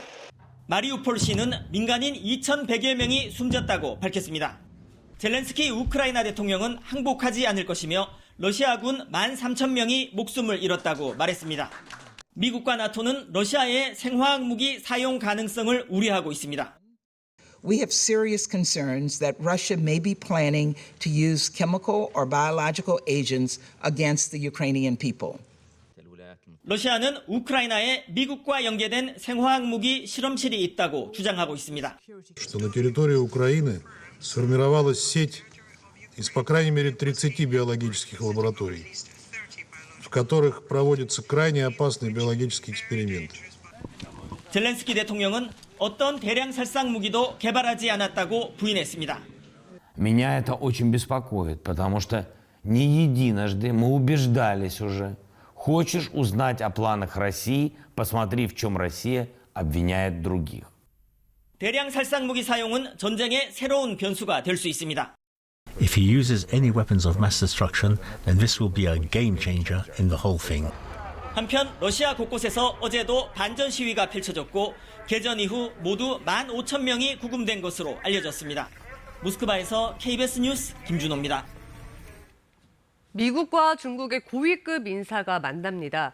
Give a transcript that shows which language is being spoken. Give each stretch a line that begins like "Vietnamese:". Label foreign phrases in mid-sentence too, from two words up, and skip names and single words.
Korean: 마리우폴시는 민간인 2,100여 명이 숨졌다고 밝혔습니다. 젤렌스키 우크라이나 대통령은 항복하지 않을 것이며 러시아군 13,000명이 목숨을 잃었다고 말했습니다. 미국과 나토는 러시아의 생화학 무기 사용 가능성을 우려하고 있습니다.
English: We have serious concerns that Russia may be planning to use chemical or biological agents against the Ukrainian people.
Korean: 러시아는 우크라이나에 미국과 연계된 생화학 무기 실험실이 있다고 주장하고 있습니다.
Russian: Что на территории Украины сформировалась сеть из, по крайней мере, 30 биологических лабораторий, в которых проводятся крайне опасные биологические эксперименты.
Korean: 젤렌스키 대통령은 어떤 대량 살상 무기도 개발하지 않았다고 부인했습니다.
Russian: Меня это очень беспокоит, потому что не единожды мы убеждались уже. Хочешь узнать о планах России, посмотри, в чем Россия обвиняет других.
Korean: 대량 살상 무기 사용은 전쟁의 새로운 변수가 될 수 있습니다.
English: If he uses any weapons of mass destruction, then this will be a game changer in the whole thing.
Korean: 한편 러시아 곳곳에서 어제도 반전 시위가 펼쳐졌고 개전 이후 모두 15,000명이 구금된 것으로 알려졌습니다. 모스크바에서 KBS 뉴스 김준호입니다. 미국과 중국의 고위급 인사가 만납니다.